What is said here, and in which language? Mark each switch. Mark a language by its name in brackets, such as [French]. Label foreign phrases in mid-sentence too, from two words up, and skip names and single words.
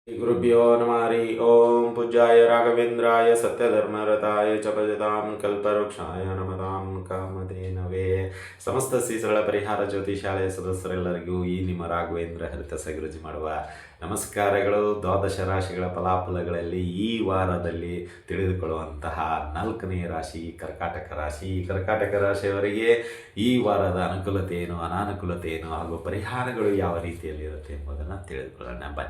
[Sanskrit] गुरुभ्यो नमः हरि ओम पूज्याय राघवेन्द्राय सत्यधर्मरताय च भजतां कल्पवृक्षाय नमतां ಕಾಮಧೇನವೇ. [Kannada] ಸಮಸ್ತ ಶ್ರೀಸರಳ ಪರಿಹಾರ ಜ್ಯೋತಿಷಾಲಯ ಸದಸ್ಯರೆಲ್ಲರಿಗೂ ಈ ನಿಮ್ಮ ರಾಘವೇಂದ್ರ ಹರಿತ ಸಗುರುಜಿ ಮಾಡುವ ನಮಸ್ಕಾರಗಳು. ದ್ವಾದಶ ರಾಶಿಗಳ ಫಲಾಫಲಗಳಲ್ಲಿ ಈ ವಾರದಲ್ಲಿ ತಿಳಿದುಕೊಳ್ಳುವಂತಹ 4ನೇ ರಾಶಿ ಕರ್ಕಾಟಕ ರಾಶಿ. ಈ ಕರ್ಕಾಟಕ ರಾಶಿಯವರಿಗೆ ಈ ವಾರದ ಅನುಕೂಲತೆ ಏನು, ಅನಾನುಕೂಲತೆ ಏನು ಹಾಗೂ ಪರಿಹಾರಗಳು ಯಾವ ರೀತಿಯಲ್ಲಿ ಇರುತ್ತೆ ಎಂಬುದನ್ನು ತಿಳಿದುಕೊಳ್ಳೋಣ ಬನ್ನಿ.